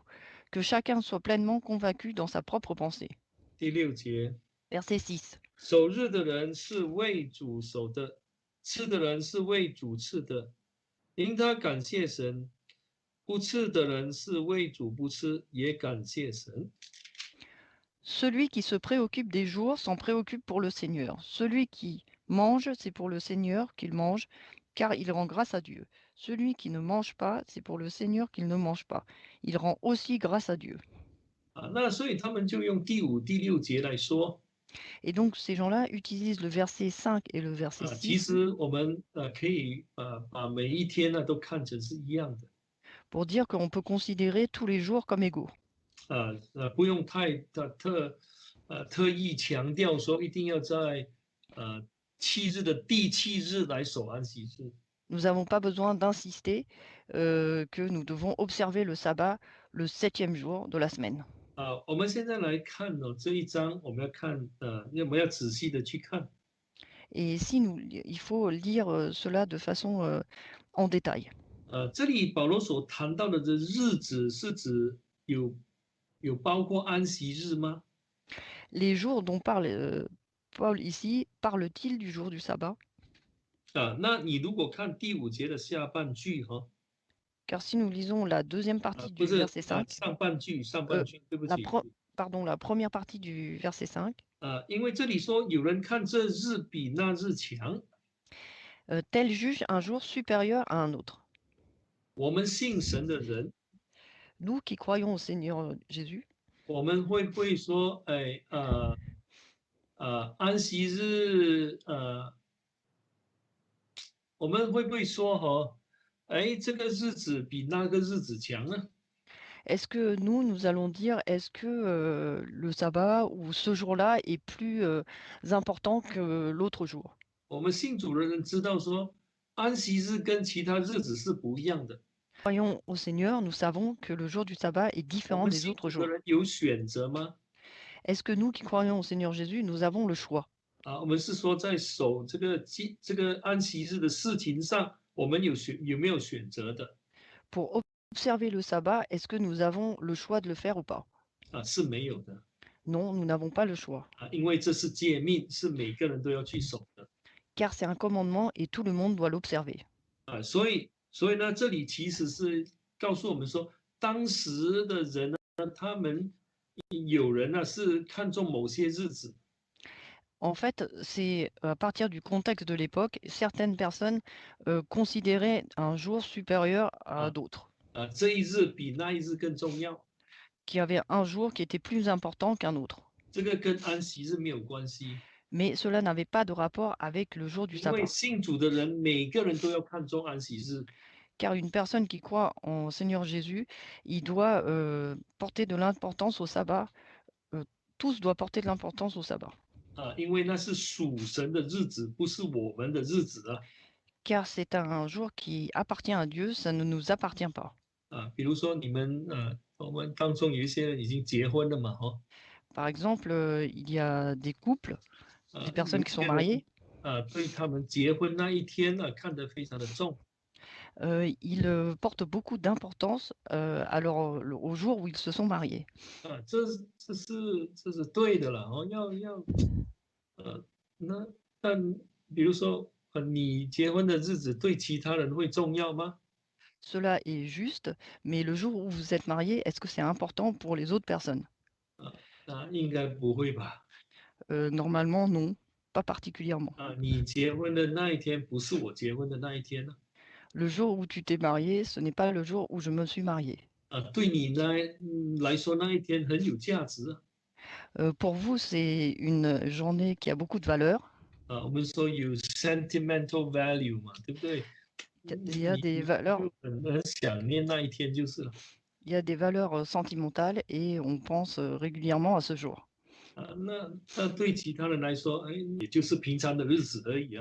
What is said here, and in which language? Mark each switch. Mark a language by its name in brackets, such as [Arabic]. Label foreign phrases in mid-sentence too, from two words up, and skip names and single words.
[French] Que chacun soit pleinement convaincu dans sa propre pensée. [Chinese] 第6节， [French] Verset 6. [Chinese] 守日的人是为主守的，吃的人是为主吃的，因他感谢神；不吃的人是为主不吃，也感谢神。 [French] Celui qui se préoccupe des jours s'en préoccupe pour le Seigneur. Celui qui mange, c'est pour le Seigneur qu'il mange, car il rend grâce à Dieu. Celui qui ne mange pas, c'est pour le Seigneur qu'il ne mange pas. Il rend aussi grâce à Dieu. [Chinese] 那所以他们就用第5、第6节来说。 [French] Et donc ces gens-là utilisent le verset 5 et le verset [Chinese] 其 [French] 6 [Chinese] 实我们可以把每一天呢都看成是一样的。 [French] pour dire qu'on peut considérer tous les jours comme égaux. [Chinese] 不用太特意强调说一定要在7日的第7日来守安息日。 [French] Nous n'avons pas besoin d'insister que nous devons observer le sabbat le 7e jour de la semaine. [Chinese] 我们现在来看这一章，我们要看我们要仔细的去看。 [French] Et ici, il faut lire cela de façon en détail. [Chinese] 这里保罗所谈到的这日子是指有包括安息日吗？ [French] Les jours dont parle Paul ici, parle-t-il du jour du sabbat? [Chinese] 那你如果看第5节的下半句 [French] Car si nous lisons la deuxième partie du [Chinese] 不是 [French] verset 5, [Chinese] 上半句，对不起。 [French] la première partie du verset 5, [Chinese] 因为这里说有人看这日比那日强。 [French] tel juge un jour supérieur à un autre. [Chinese] 我们信神的人， [French] Nous qui croyons au Seigneur Jésus, [Chinese] 我们会不会说，安息日，我们会不会说这个日子比那个日子强呢？ [French] est-ce que nous allons dire, est-ce que le sabbat ou ce jour-là est plus important que l'autre jour? [Chinese] 我们信主的人知道说，安息日跟其他日子是不一样的。 [French] Croyons au Seigneur, nous savons que le jour du sabbat est [Chinese] 我 [French] différent [Chinese] 们 [French] des [Chinese] 信 [French] autres [Chinese] 主的 [French] jours. [Chinese] 人有选择吗？ [French] Est-ce que nous qui croyons au Seigneur Jésus, nous avons le choix? [Chinese] 我们是说在守这个安息日的事情上，我们有没有选择的？ [French] Pour observer le sabbat, est-ce que nous avons le choix de le faire ou pas? [Chinese] 是没有的。 [French] Non, nous n'avons pas le choix. [Chinese] 因为这是诫命，是每个人都要去守的。 [French] Car c'est un commandement et tout le monde doit l'observer. [Chinese] 所以呢，这里其实是告诉我们说，当时的人呢，他们有人呢是看重某些日子。 [French] En fait, c'est à partir du contexte de l'époque, certaines personnes considéraient un jour supérieur à d'autres. [Chinese] 这一日比那一日更重要。 [French] Qu'il y avait un jour qui était plus important qu'un autre. [Chinese] 这个跟安息日没有关系。 [French] Mais cela n'avait pas de rapport avec le jour du [Chinese] 因为 [French] sabbat. [Chinese] 信主的人，每个人都要看重安息日。 [French] Car une personne qui croit en Seigneur Jésus, il doit porter de l'importance au sabbat. Tous doivent porter de l'importance au sabbat. [Chinese] 因为那是属神的日子，不是我们的日子啊。 [French] Car c'est un jour qui appartient à Dieu, ça ne nous appartient pas. [Chinese] 比如说你们我们当中有一些人已经结婚了嘛， [French] Par exemple, il y a des couples, des personnes qui sont mariées. [Chinese] 对他们结婚那一天呢，看得非常的重。 [French] Ils portent beaucoup d'importance au jour où ils se sont mariés. [Chinese] 这是对的了那但比如说你结婚的日子对其他人会重要吗？ [French] Cela est juste, mais le jour où vous êtes marié, est-ce que c'est important pour les autres personnes? [Chinese] 应该不会吧。 [French] Normalement, non, pas particulièrement. [Chinese] 你结婚的那一天不是我结婚的那一天呢。 [French] Le jour où tu t'es marié, ce n'est pas le jour où je me suis mariée. [Chinese] 对你来说那一天很有价值啊。 [French] Pour vous, c'est une journée qui a beaucoup de valeur. [Chinese] 我们说有 [English] sentimental value [Chinese] 嘛，对不对？ [French] Il y a des [Chinese] 你 [French] valeurs, [Chinese] 就很想念那一天就是了。 [French] il y a des valeurs sentimentales et on pense régulièrement à ce jour. [Chinese] 那对其他人来说，哎，也就是平常的日子而已啊。